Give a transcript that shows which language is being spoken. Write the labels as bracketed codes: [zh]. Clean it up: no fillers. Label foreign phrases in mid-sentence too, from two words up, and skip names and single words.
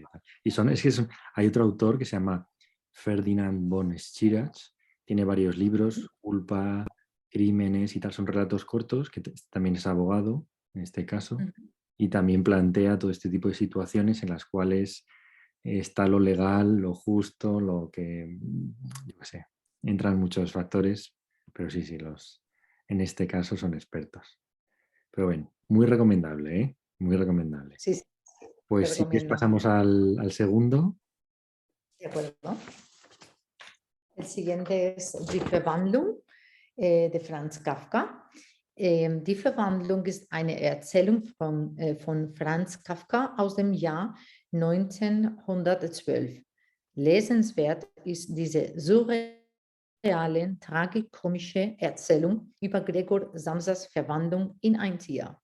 [es] Y hay otro autor que se llama Ferdinand von Schirach, tiene varios libros, Culpa, Crímenes y tal, son relatos cortos, que también es abogado, en este caso, y también plantea todo este tipo de situaciones en las cuales está lo legal, lo justo, lo que, yo qué sé, entran muchos factores, pero sí, en este caso son expertos. Pero bueno, muy recomendable, ¿eh? Muy recomendable. Sí, sí, te Pues si quieres recomiendo. pasamos al segundo. De acuerdo. El siguiente es Die Verwandlung de Franz Kafka. [de] Die Verwandlung ist eine Erzählung von Franz Kafka aus dem Jahr 1912. Lesenswert ist diese surreale, tragikomische Erzählung über Gregor Samsas Verwandlung in ein Tier.